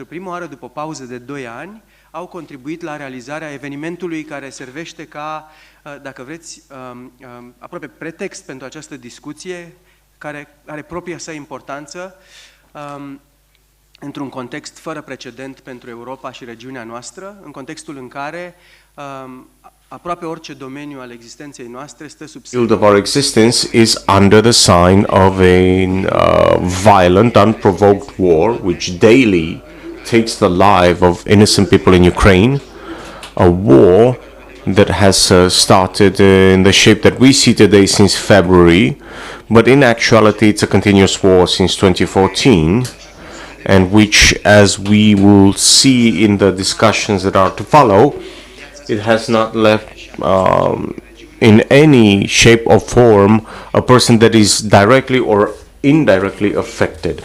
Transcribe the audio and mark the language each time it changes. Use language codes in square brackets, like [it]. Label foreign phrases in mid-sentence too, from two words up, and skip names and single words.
[ro] prima oară după o pauză de 2 ani au contribuit la realizarea evenimentului care servește ca, dacă vreți, aproape pretext pentru această discuție, care are propria sa importanță într-un context fără precedent pentru Europa și regiunea noastră, în contextul în care aproape orice domeniu al existenței noastre stă sub [en] field of our existence is under the sign of a violent, unprovoked war, which daily takes the life of innocent people in Ukraine, a war that has started in the shape that we see today since February, but in actuality it's a continuous war since 2014, and which, as we will see in the discussions that are to follow, it has not left in any shape or form a person that is directly or indirectly affected.